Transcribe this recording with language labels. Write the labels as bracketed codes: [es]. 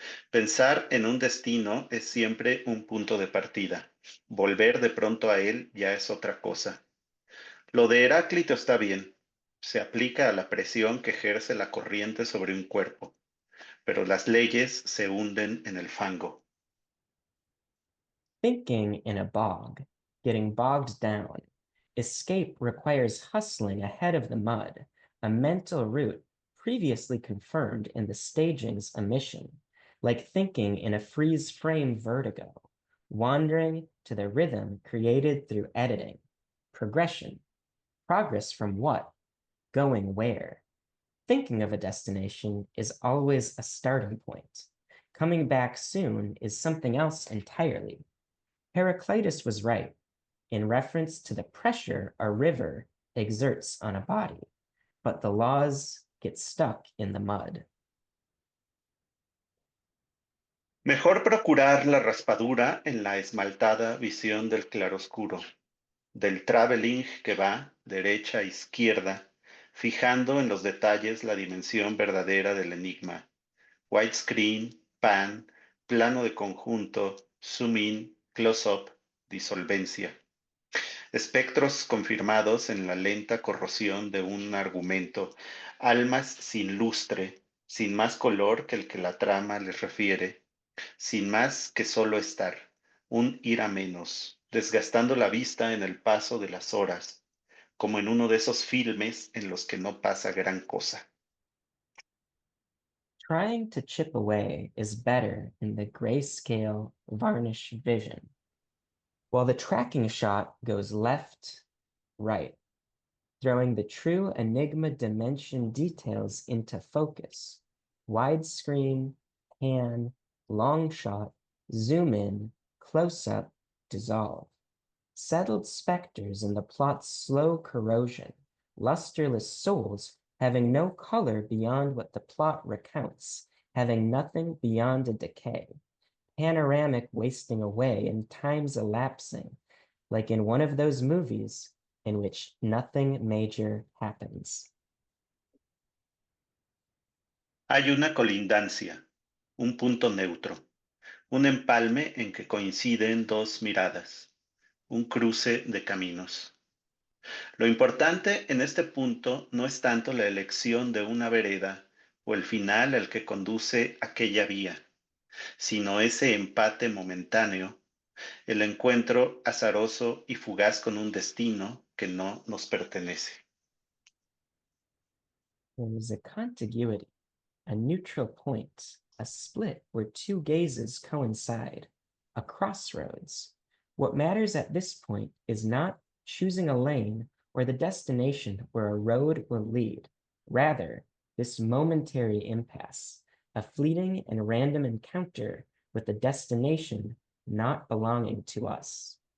[es] Pensar en un destino es siempre un punto de partida. Volver de pronto a él ya es otra cosa. Lo de Heráclito está bien. Se aplica a la presión que ejerce la corriente sobre un cuerpo, pero las leyes se hunden en el fango. [en] Thinking in a bog, getting bogged down. Escape requires hustling ahead of the mud, a mental route previously confirmed in the staging's omission, like thinking in a freeze frame vertigo, wandering to the rhythm created through editing. Progression. Progress from what? Going where? Thinking of a destination is always a starting point. Coming back soon is something else entirely. Heraclitus was right in reference to the pressure a river exerts on a body, but the laws get stuck in the mud. [es] Mejor procurar la raspadura en la esmaltada visión del claroscuro, del traveling que va derecha a izquierda, fijando en los detalles la dimensión verdadera del enigma. [en] Widescreen, pan, [es] plano de conjunto, [en] zoom in, close-up, [es] disolvencia. Espectros confirmados en la lenta corrosión de un argumento, almas sin lustre, sin más color que el que la trama les refiere, sin más que solo estar, un ir a menos, desgastando la vista en el paso de las horas, como en uno de esos filmes en los que no pasa gran cosa. [en] Trying to chip away is better in the grayscale varnish vision, while the tracking shot goes left, right, throwing the true Enigma dimension details into focus. Widescreen, pan, long shot, zoom in, close up, dissolve. Settled specters in the plot's slow corrosion, lusterless souls having no color beyond what the plot recounts, having nothing beyond a decay. Panoramic wasting away and times elapsing, like in one of those movies in which nothing major happens. [es] Hay una colindancia, un punto neutro, un empalme en que coinciden dos miradas, un cruce de caminos. Lo importante en este punto no es tanto la elección de una vereda o el final al que conduce aquella vía, sino ese empate momentáneo, el encuentro azaroso y fugaz con un destino que no nos pertenece. [en] There is a contiguity, a neutral point, a split where two gazes coincide, a crossroads. What matters at this point is not choosing a lane or the destination where a road will lead. Rather, this momentary impasse, a fleeting and random encounter with a destination not belonging to us.